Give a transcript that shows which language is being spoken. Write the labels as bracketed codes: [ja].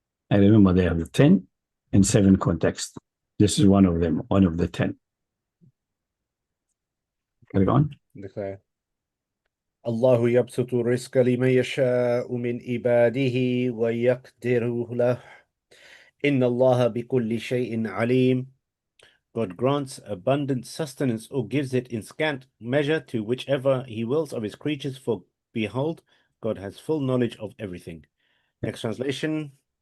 [en] I remember they have the 10 in 7 contexts. This is one of them, one of the 10. Carry on. Okay. [ar] الله يبسط الرزق لمن يشاء من عباده ويقدر له إن الله بكل شيء عليم. [en] God grants abundant sustenance or gives it in scant measure to whichever he wills of his creatures, for behold, God has full knowledge of everything. Next translation.